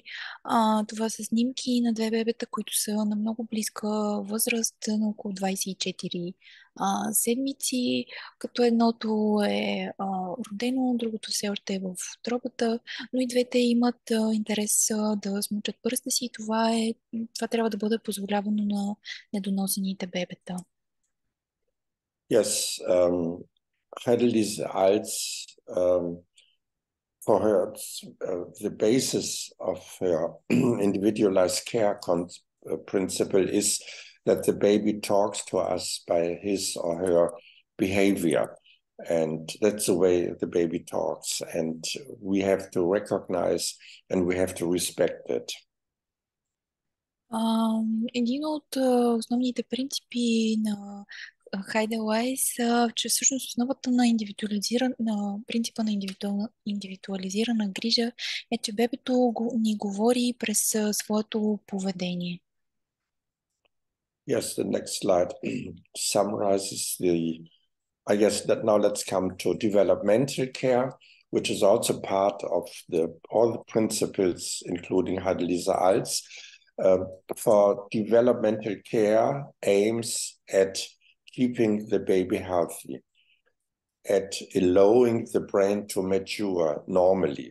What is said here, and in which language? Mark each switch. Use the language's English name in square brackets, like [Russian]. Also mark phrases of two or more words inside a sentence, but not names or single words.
[Bulgarian] Това са снимки на две бебета, които са на много близка възраст, на около 24 седмици, като едното е родено, другото все още е в утробата, но и двете имат интерес да смучат пръста си и това трябва да бъде позволявано на недоносените бебета. [English] Yes, Heideliese Alts, for her, the basis of her individualized care principle is that the baby talks to us by his or her behavior. And that's the way the baby talks. And we have to recognize and we have to respect it. [Bulgarian] Един от основните принципи на Хайделайс, че всъщност основата на принципа на индивидуализирана грижа е, че бебето ни говори през своето поведение. [English] Yes, the next slide summarizes I guess that now let's come to developmental care, which is also part of all the principles, including Heidelberg. For developmental care aims at keeping the baby healthy, at allowing the brain to mature normally.